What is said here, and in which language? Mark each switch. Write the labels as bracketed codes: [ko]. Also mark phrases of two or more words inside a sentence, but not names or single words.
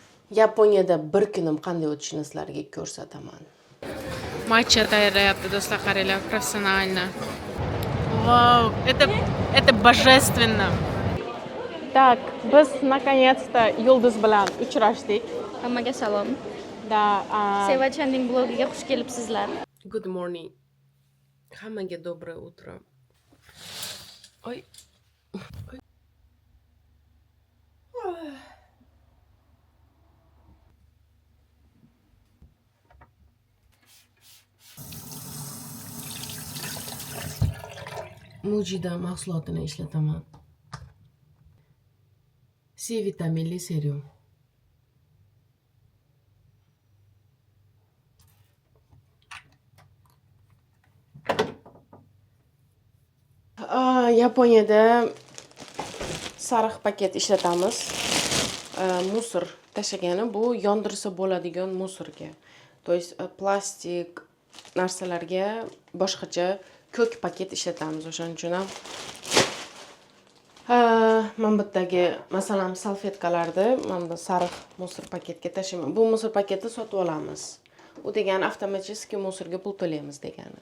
[uz] Yaponiyada bir kunim qanday o'tishini sizlarga ko'rsataman. Matcha tayyorlayapti do'stlar, qaranglar, professionально. [ru] Вау, это божественно. [uz] Так, biz наконец-то Yulduz bilan uchrashdik. Hammaga salom. Da, Sevachanning blogiga xush kelibsizlar. [en] Good morning. [ru] Hammaga доброе утро. [uz] Oy. Mujida mahsulotini ishlataman. C vitaminli serum. Yaponiyada sariq paket ishlatamiz. Musor tashlagani bu yondirsa bo'ladigan musorga. [ru] То есть [uz] plastik narsalarga boshqacha ko'k paket ishlatamiz. O'shaning uchun ham men bittagi masalan salfetkalarni mana sariq musor paketga tashlayman. Bu musor paketni sotib olamiz. U degani avtomatik musorga pul to'laymiz degani.